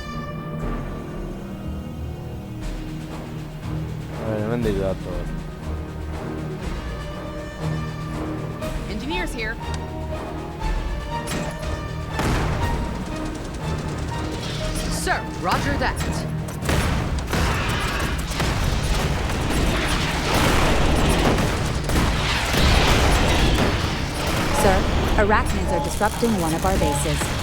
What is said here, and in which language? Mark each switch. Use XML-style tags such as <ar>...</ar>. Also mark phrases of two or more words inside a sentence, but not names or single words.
<es>A ver,</es> <eu>hemendik dator.</eu> <en>Engineers here. Sir, roger that. Sir, arachnids are disrupting one of our bases.</en>